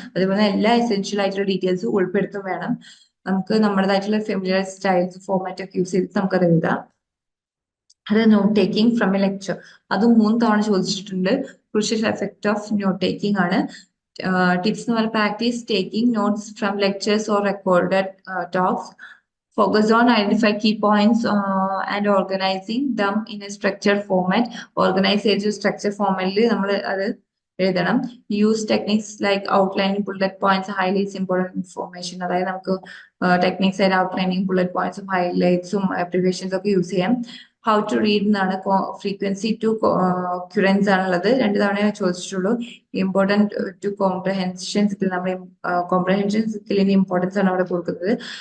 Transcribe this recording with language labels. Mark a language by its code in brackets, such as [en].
[ml] അതുപോലെ എല്ലാ എസെൻഷ്യൽ ആയിട്ടുള്ള ഡീറ്റെയിൽസും ഉൾപ്പെടുത്തും വേണം. നമുക്ക് നമ്മുടേതായിട്ടുള്ള ഫെമിലിയർ സ്റ്റൈൽസ്, ഫോർമാറ്റ് ഒക്കെ യൂസ് ചെയ്തിട്ട് നമുക്കത് എഴുതാം. അത് not taking from A lecture, അതും 3 തവണ ചോദിച്ചിട്ടുണ്ട്. [en] Crucial effect of note taking ആണ്. Tips [ml] എന്ന് പറഞ്ഞാൽ [en] Practice taking notes from lectures or recorded talks. Focus on identify key points and organizing them in a structured format. Organize a structured format [ml] നമ്മൾ അത് എഴുതണം. [en] Use techniques like outlining, bullet points, highlights, important information. [ml] അതായത് നമുക്ക് techniques ആയിട്ട് outlining, bullet പോയിന്റ്സും ഹൈലൈറ്റ്സും അബ്രിവേഷൻസും ഒക്കെ use ചെയ്യാം. How to read എന്നാണ്. Frequency to ക്യുറൻസ് ആണുള്ളത്. 2 തവണ ചോദിച്ചിട്ടുള്ളൂ. ഇമ്പോർട്ടൻറ്റ് ടു കോംപ്രഹെൻഷൻ സ്കിൽ, നമ്മൾ കോംപ്രഹെൻഷൻ സ്കില്ലിന് ഇമ്പോർട്ടൻസ് ആണ് അവിടെ കൊടുക്കുന്നത്.